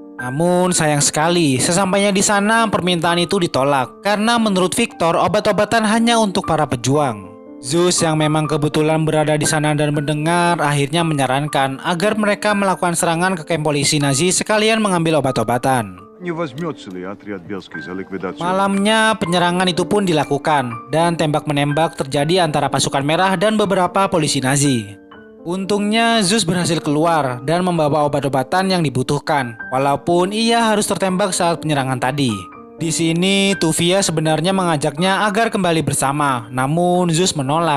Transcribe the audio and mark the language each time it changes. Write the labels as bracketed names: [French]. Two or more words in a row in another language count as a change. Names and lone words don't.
[Indonesian] Namun sayang sekali, sesampainya di sana permintaan itu ditolak karena menurut Victor obat-obatan hanya untuk para pejuang. Zeus yang memang kebetulan berada di sana dan mendengar akhirnya menyarankan agar mereka melakukan serangan ke kamp polisi Nazi sekalian mengambil obat-obatan. [Russian] Не возьмется ли отряд Бельский за ликвидацию? [Indonesian] Malamnya penyerangan itu pun dilakukan dan tembak-menembak terjadi antara pasukan merah dan beberapa polisi Nazi. Untungnya Zeus berhasil keluar dan membawa obat-obatan yang dibutuhkan, walaupun ia harus tertembak saat penyerangan tadi. Di sini Tuvia sebenarnya mengajaknya agar kembali bersama, namun Zeus menolak.